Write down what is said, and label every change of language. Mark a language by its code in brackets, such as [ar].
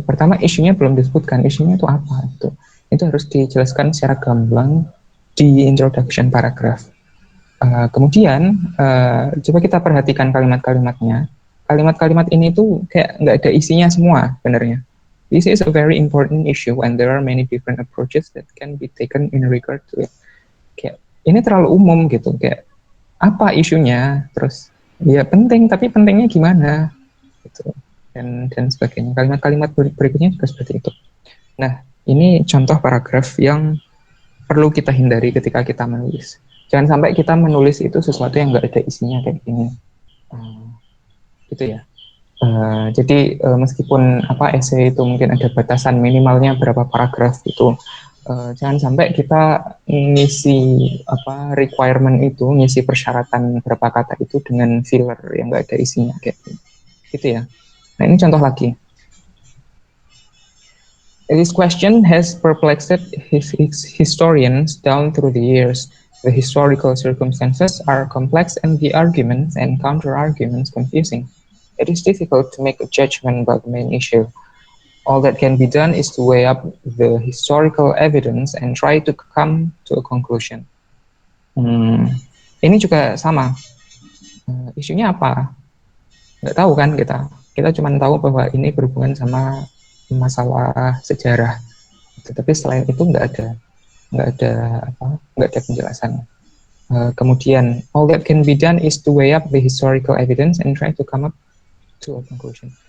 [id] Pertama isunya belum disebutkan. Isunya itu apa? Itu harus dijelaskan secara gamblang di introduction paragraph. Kemudian coba kita perhatikan kalimat-kalimatnya. Kalimat-kalimat ini tuh kayak nggak ada isinya semua sebenarnya. [en] This is a very important issue and there are many different approaches that can be taken in regard to it. [id] Kayak ini terlalu umum gitu, kayak apa isunya, terus ya penting tapi pentingnya gimana gitu, dan sebagainya. Kalimat-kalimat berikutnya juga seperti itu. Nah, ini contoh paragraf yang perlu kita hindari ketika kita menulis. Jangan sampai kita menulis itu sesuatu yang nggak ada isinya kayak gini. Gitu ya. Jadi meskipun esai itu mungkin ada batasan minimalnya berapa paragraf itu, jangan sampai kita ngisi requirement itu, ngisi persyaratan berapa kata itu dengan filler yang nggak ada isinya kayak gitu ya. Nah ini contoh lagi. [en] This question has perplexed historians down through the years. The historical circumstances are complex and the arguments and counter-arguments confusing. It is difficult to make a judgment about the main issue. All that can be done is to weigh up the historical evidence and try to come to a conclusion. [id] Ini juga sama. Isunya apa? Nggak tahu kan kita. Kita cuma tahu bahwa ini berhubungan sama masalah sejarah. Tetapi selain itu nggak ada penjelasan. Kemudian, [en] all that can be done is to weigh up the historical evidence and try to come up to a conclusion.